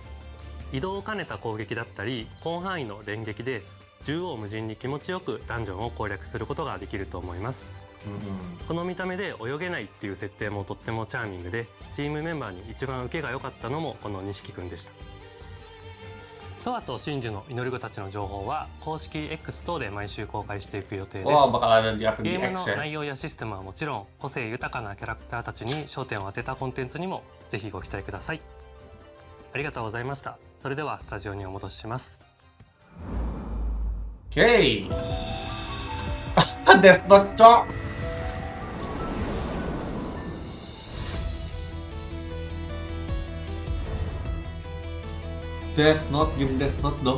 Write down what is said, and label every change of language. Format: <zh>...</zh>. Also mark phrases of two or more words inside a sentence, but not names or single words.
<ja>移動を兼ねた攻撃だったり広範囲の連撃で縦横無尽に気持ちよくダンジョンを攻略することができると思います。この見た目で泳げないっていう設定もとってもチャーミングで、チームメンバーに一番受けが良かったのもこの錦くんでした。トワと真珠の祈り子たちの情報は公式 X 等で毎週公開していく予定です。</ja> <id>Oh, bakal ada di upload</id> <ja>ゲ</ja> <id>di</id> <ja>ームの</ja> <id>X ya.</id> <ja>内容やシステムはもちろん、個性豊かなキャラクターたちに焦点を当てたコンテンツにもぜひご期待ください。ありがとうございました。それではスタジオにお戻しします。</ja> <id>Oke. Death Note, cok. Death Note, game Death Note dong.</id>